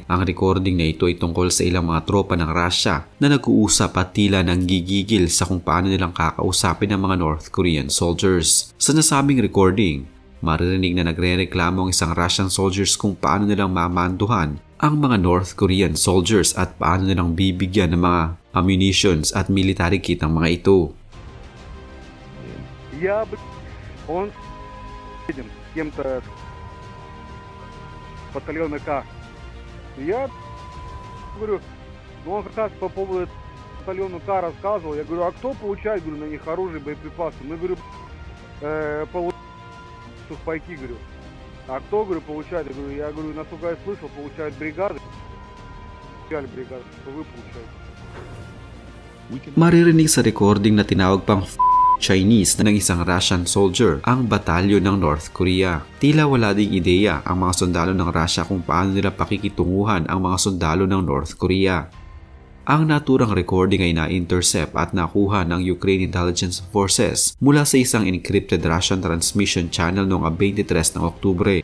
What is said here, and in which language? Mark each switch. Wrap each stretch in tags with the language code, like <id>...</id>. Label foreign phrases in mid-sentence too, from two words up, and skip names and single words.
<tl>Ang recording na ito ay tungkol sa ilang mga tropa ng Russia na nag-uusap at tila nanggigigil sa kung paano nilang kakausapin ang mga</tl> <en>North Korean soldiers.</en> <tl>Sa nasabing recording, Maririnig na nagre-reklamo ang isang</tl> <en>Russian soldiers</en> <tl>kung paano nilang mamanduhan ang mga</tl> <en>North Korean soldiers</en> <tl>at paano nilang bibigyan ng mga ammunitions at</tl> <en>military kit</en> <tl>ang mga ito.</tl> <ru>Он с кем-то батальона К. Я говорю, он как раз по поводу батальона К рассказывал. Я говорю, а кто получает, говорю, на них оружие, боеприпасы? Мы, говорю, сухпайки, говорю. А кто, говорю, получает? Я говорю, насколько я слышал, получают бригады. Бригады, что вы получаете.</ru> <tl>Maririnig sa recording na tinawag pang Chinese na ng isang</tl> <en>Russian soldier</en> <tl>ang batalyon ng North Korea. Tila wala ding ideya ang mga sundalo ng Russia kung paano nila pakikitunguhan ang mga sundalo ng North Korea. Ang naturang recording ay na-intercept at nakuha ng Ukraine Intelligence Forces mula sa isang</tl> <en>encrypted Russian transmission channel</en> <tl>noong 23 ng Oktubre.</tl>